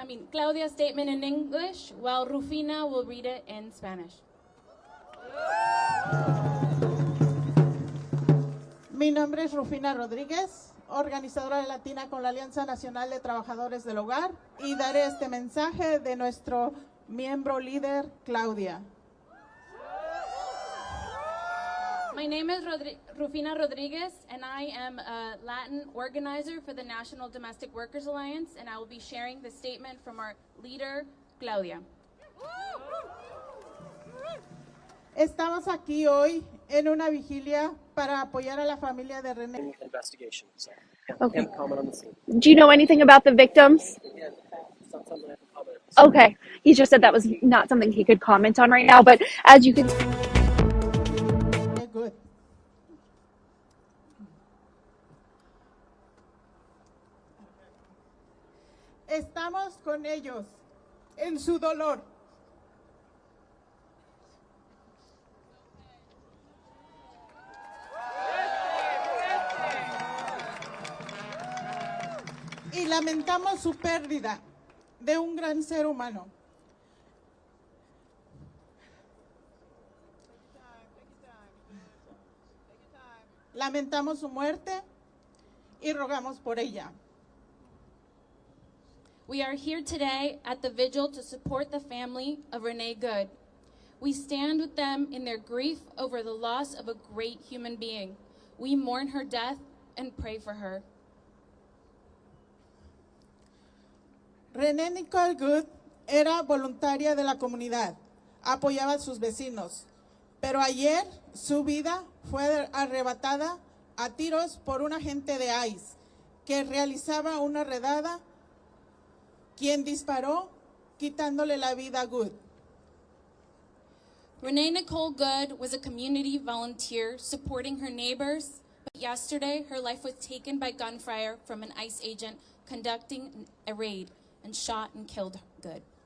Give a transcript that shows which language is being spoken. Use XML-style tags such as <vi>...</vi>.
<en>Claudia's statement in English, while Rufina will read it in Spanish.</en> <es>Mi nombre es Rufina Rodríguez, organizadora latina con la Alianza Nacional de Trabajadores del Hogar, y daré este mensaje de nuestro miembro líder, Claudia.</es> <en>My name is Rufina Rodriguez, and I am a Latin organizer for the National Domestic Workers Alliance, and I will be sharing the statement from our leader, Claudia.</en> <es>Estamos aquí hoy en una vigilia para apoyar a la familia de René.</es> <en>Investigation, so Okay. can't comment on the scene. Do you know anything about the victims? Again, it's not something I can comment on. Okay. He just said that was not something he could comment on right now, but as you can Good.</en> <es>Estamos con ellos en su dolor. Y lamentamos su pérdida de un gran ser humano. Lamentamos su muerte y rogamos por ella.</es> <en>We are here today at the vigil to support the family of Renee Good. We stand with them in their grief over the loss of a great human being. We mourn her death and pray for her.</en> <es>Renee Nicole Good era voluntaria de la comunidad, apoyaba a sus vecinos, pero ayer su vida fue arrebatada a tiros por un agente de ICE que realizaba una redada, quien disparó quitándole la vida a Good.</es> <en>Renee Nicole Good was a community volunteer supporting her neighbors, but yesterday her life was taken by gunfire from an ICE agent conducting a raid and shot and killed Good.</en>